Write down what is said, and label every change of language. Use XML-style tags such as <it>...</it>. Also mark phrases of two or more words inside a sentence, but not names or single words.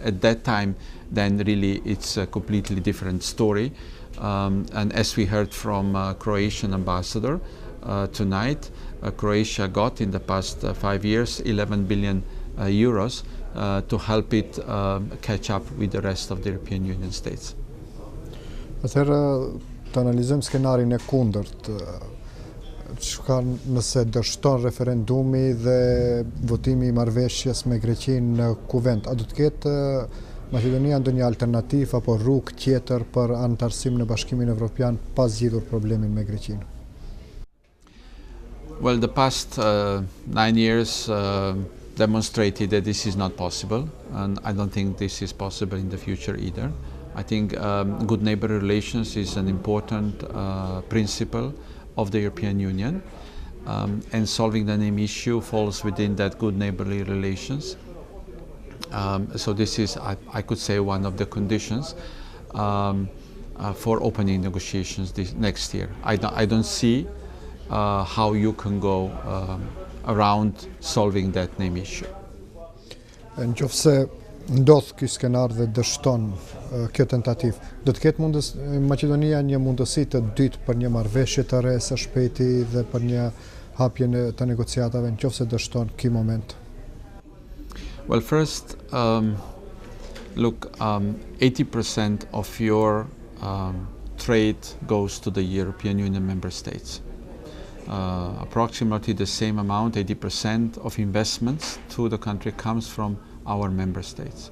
<en>At that time, then really it's a completely different story. And as we heard from Croatian ambassador tonight, Croatia got in the past 5 years 11 billion euros to help it catch up with the rest of the European Union states.</en> <sq>Atëherë të analizojmë skenarin e kundërt. Çka nëse dështon referendumi dhe votimi I marrëveshjes me Greqinë në kuvent, a do të ketë Maqedonia ndonjë alternativë apo rrugë tjetër për anëtarësim në Bashkimin Evropian pa zgjidhur problemin me Greqinë?</sq> <en>Well, the past 9 years demonstrated that this is not possible, and I don't think this is possible in the future either. I think good neighborly relations is an important principle of the European Union, and solving the name issue falls within that good neighborly relations. So this is, I could say, one of the conditions for opening negotiations this next year. I don't see how you can go around solving that name issue.</en> <sq>Nëse ndodh ky skenar dhe dështon kjo tentativë, do të ketë Maqedonia një mundësi të dytë për një marrëveshje të re së shpejti dhe për një hapje të negociatave nëse dështon ky moment?</sq> <en>Well, first, look, 80% of your trade goes to the European Union member states. Approximately the same amount, 80% of investments to the country comes from our member states.</en>